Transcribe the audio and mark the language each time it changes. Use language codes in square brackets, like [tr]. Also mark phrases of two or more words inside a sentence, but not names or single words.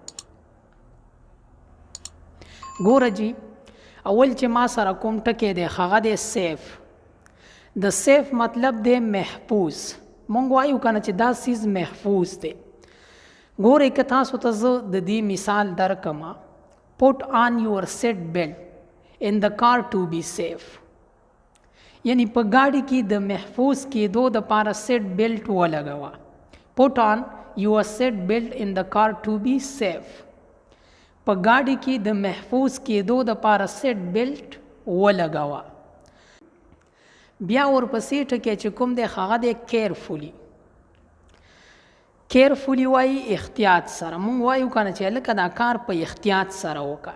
[ps] ګوره جی، اول چې ما سره کوم ټکی دی هغه دی سیف. د سیف مطلب دی محفوظ. مونږ وایو که نه چې دا څیز محفوظ دی. ګورئ که تاسو ته زه د دې مثال درکړم، [en] put on your seat belt in the car to be safe. [ps] یعنی په ګاډي کې د محفوظ کېدو دپاره [en] seat belt [ps] ولګوه. [en] put on your seat belt in the car to be safe. [ps] په ګاډي کې د محفوظ کېدو دپاره [en] seat belt [ps] ولګوه. بیا ورپسې ټکی چې کوم دی هغه دی کیرفولي. کیرفولي وایي احتیاط سره. مونږ وایو که نه چې هلکه دا کار په احتیاط سره وکړه.